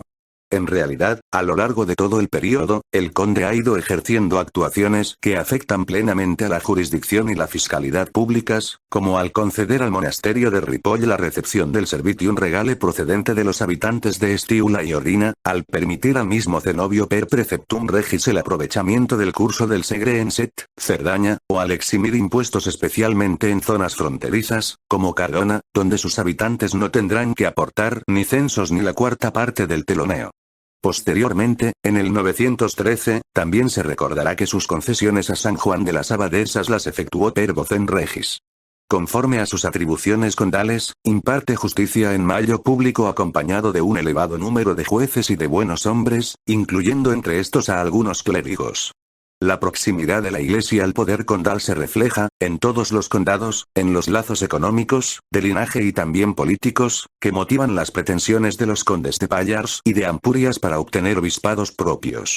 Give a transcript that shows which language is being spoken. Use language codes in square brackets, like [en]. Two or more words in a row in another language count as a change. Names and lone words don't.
[es] En realidad, a lo largo de todo el periodo, el conde ha ido ejerciendo actuaciones que afectan plenamente a la jurisdicción y la fiscalidad públicas, como al conceder al monasterio de Ripoll la recepción del [la] servitium regale [es] procedente de los habitantes de Estiula y Ordina, al permitir al mismo cenobio [la] per preceptum regis [es] el aprovechamiento del curso del Segre en Set, Cerdaña, o al eximir impuestos especialmente en zonas fronterizas, como Cardona, donde sus habitantes no tendrán que aportar ni censos ni la cuarta parte del teloneo. Posteriormente, en el 913, también se recordará que sus concesiones a San Juan de las Abadesas las efectuó [la] per vocem regis. [es] Conforme a sus atribuciones condales, imparte justicia en mayo público acompañado de un elevado número de jueces y de buenos hombres, incluyendo entre estos a algunos clérigos. La proximidad de la Iglesia al poder condal se refleja, en todos los condados, en los lazos económicos, de linaje y también políticos, que motivan las pretensiones de los condes de Pallars y de Ampurias para obtener obispados propios.